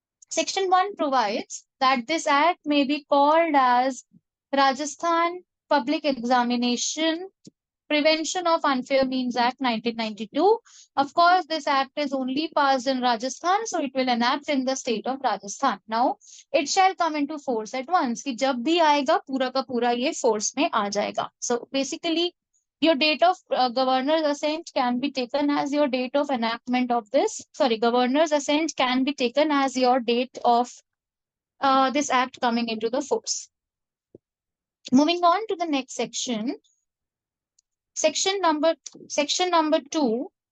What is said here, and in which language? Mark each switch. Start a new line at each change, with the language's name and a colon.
English: Section 1 provides that this act may be called as Rajasthan Public Examination Prevention of Unfair Means Act 1992. Of course, this act is only passed in Rajasthan, so it will enact in the state of Rajasthan. Now, it shall come into force at once.
Hindi: कि जब भी आएगा पूरा का पूरा ये force में आ जाएगा.
English: So basically, your date of governor's assent can be taken as your date of enactment of this. Sorry, governor's assent can be taken as your date of this act coming into the force. Moving on to the next section. Section number 2.